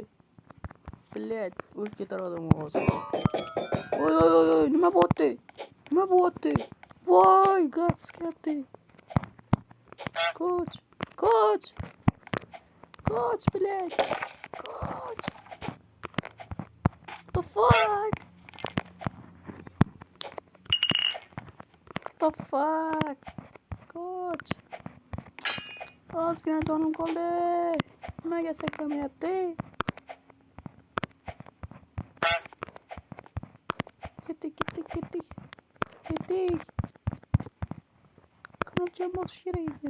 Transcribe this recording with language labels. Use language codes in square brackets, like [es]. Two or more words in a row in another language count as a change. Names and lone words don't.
[uz] Блядь, o'lib ketar odam hozir. Oy, nima bo'pti? Nima bo'pti? Voy, gaz chiqyapti. Ko'ch, ko'ch. Ko'ch, блядь. Ko'ch. [en] The fuck? The fuck? [uz] Ko'ch. Ozgina jonim qoldi. Nimaga sakramayapti? Ketdik. Qanotjon bosish kerak ekan.